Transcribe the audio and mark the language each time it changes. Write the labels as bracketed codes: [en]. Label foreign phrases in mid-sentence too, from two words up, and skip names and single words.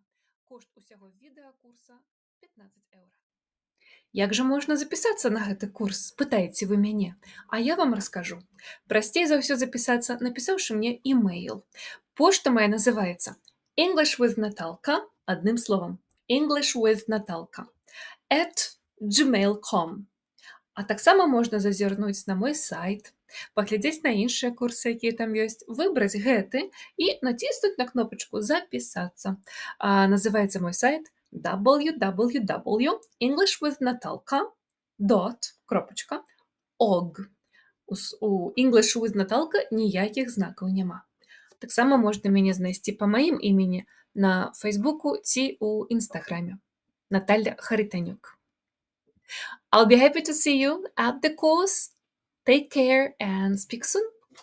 [be] Кошт усяго відэакурса 15 еўра. Як жа можна запісацца на гэты курс? Пытаеце вы мяне. А я вам раскажу. Прасцей за ўсё запісацца, напісаўшы мне імейл. Пошта моя называецца English with Natalka, адным словам. English with Natalka @gmail.com. А таксама можна зазірнуць на мой сайт, паглядзець на іншыя курсы, якія там ёсць, выбраць гэты і націснуць на кнопачку «Запісацца». Называецца мой сайт www.englishwithnatalka.org. У English with Natalka ніякіх знакаў няма. Таксама можна мяне знайсці па маім імені на Фейсбуку ці ў Інстаграме. Наталья Хаританюк. [en] I'll be happy to see you at the course. Take care and speak soon.